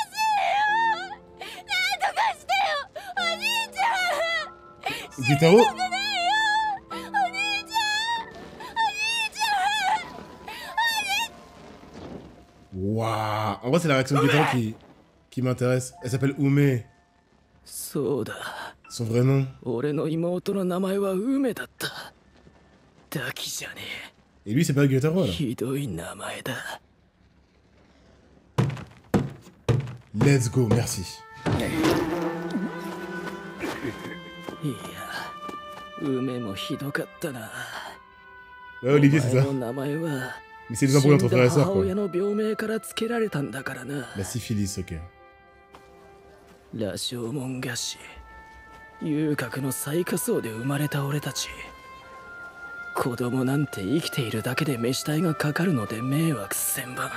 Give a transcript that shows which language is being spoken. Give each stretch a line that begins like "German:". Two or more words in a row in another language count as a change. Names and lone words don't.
French: Gyutaro? Waouh. En vrai, c'est la réaction de Gyutaro qui m'intéresse. Elle s'appelle Ume.
Japanese: そうだ。
French: Son vrai nom.
Japanese: 俺の妹の名前は梅だった。ダキじゃね
French: Et lui, c'est pas Gyutaro
Japanese: え。
French: alors.
Japanese: ひどい名前だ。
English: Let's go,
French: merci.
Japanese: いや、梅もひどかったな。
French: Ouais, Olivier, c'est
Japanese: お
French: ça.
Japanese: 前の名前は
French: Mais c'est les embrouilles entre frères et
Japanese: 死んだ
French: sœurs,
Japanese: 母
French: quoi.
Japanese: 親の病名から付けられたんだからな。
French: La syphilis, ok.
Japanese: 羅生門菓子、遊郭の最下層で生まれた俺たち。子供なんて生きているだけで飯代がかかるので迷惑千万。